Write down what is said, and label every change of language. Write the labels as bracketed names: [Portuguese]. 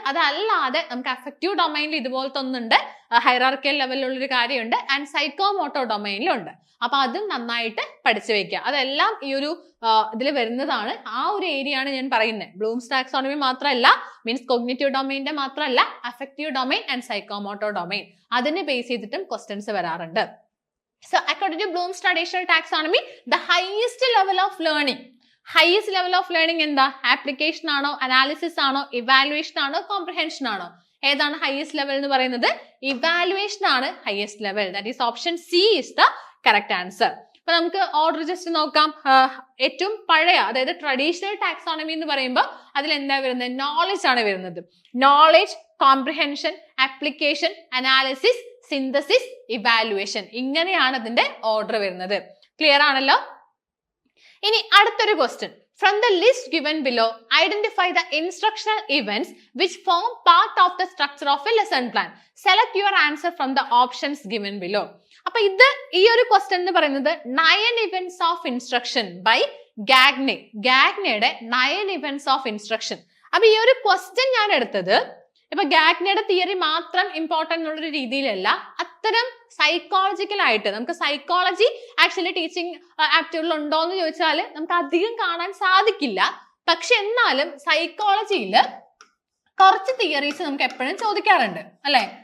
[Malayalam] അതല്ലാതെ നമുക്ക് അഫക്റ്റീവ് ഡൊമൈനിൽ ഇതുപോലത്തെ ഒന്നുണ്ട്, ഹൈറാർക്കിയൽ ലെവലിലുള്ള ഒരു കാര്യമുണ്ട്, ആൻഡ് സൈക്കോമോട്ടോർ ഡൊമൈനിലുണ്ട്. അപ്പൊ അതും നന്നായിട്ട് പഠിച്ചു വെക്കുക. അതെല്ലാം ഈ ഒരു ഇതിൽ വരുന്നതാണ്. ആ ഒരു ഏരിയ ആണ് ഞാൻ പറയുന്നത്. ബ്ലൂംസ് ടാക്സോണമി മാത്രമല്ല, മീൻസ് കോഗ്നിറ്റീവ് ഡൊമൈനിന്റെ മാത്രമല്ല, affective domain and psychomotor domain അതിനെ ബേസ് ചെയ്തിട്ടും ക്വസ്റ്റ്യൻസ് വരാറുണ്ട്. [English] So according to Bloom's traditional taxonomy, the highest level of learning [Malayalam] എന്താ? ആപ്ലിക്കേഷൻ ആണോ, അനാലിസിസ് ആണോ, ഇവാലുവേഷൻ ആണോ, കോംപ്രിഹെൻഷൻ ആണോ? ഏതാണ് ഹയസ്റ്റ് ലെവൽ എന്ന് പറയുന്നത്? ഇവാലുവേഷൻ ആണ് highest level. [English] That is option C is the correct answer. [Malayalam] അപ്പൊ നമുക്ക് ഓർഡർ ജസ്റ്റ് നോക്കാം. ഏറ്റവും പഴയ, അതായത് ട്രഡീഷണൽ ടാക്സോണമി എന്ന് പറയുമ്പോൾ അതിൽ എന്താ വരുന്നത്? നോളജ് ആണ് വരുന്നത്. Knowledge, comprehension, application, analysis, synthesis, evaluation. ഇങ്ങനെയാണ് അതിന്റെ ഓർഡർ വരുന്നത്. ക്ലിയർ ആണല്ലോ? ഇനി അടുത്തൊരു question. [English] From the list given below, identify the instructional events which form part of the structure of a lesson plan. Select your answer from the options given below. [Malayalam] അപ്പൊ ഇത് ഈ ഒരു ക്വസ്റ്റ്യൻ എന്ന് പറയുന്നത് [English] 9 events of instruction by [Malayalam] Gagne. ഗാഗ്നയുടെ [English] 9 events of instruction. [Malayalam] അപ്പൊ ഈ ഒരു question ഞാൻ എടുത്തത് ഇപ്പൊ ഗാഗ്നയുടെ തിയറി മാത്രം ഇമ്പോർട്ടന്റ് എന്നുള്ളൊരു രീതിയിലല്ല, അത്തരം സൈക്കോളജിക്കൽ ആയിട്ട് നമുക്ക് സൈക്കോളജി ആക്ച്വലി ടീച്ചിങ് ആപ്റ്റിറ്റ്യൂഡിൽ ഉണ്ടോ എന്ന് ചോദിച്ചാൽ നമുക്ക് അധികം കാണാൻ സാധിക്കില്ല. പക്ഷെ എന്നാലും സൈക്കോളജിയിൽ കുറച്ച് തിയറീസ് നമുക്ക് എപ്പോഴും ചോദിക്കാറുണ്ട് അല്ലെ?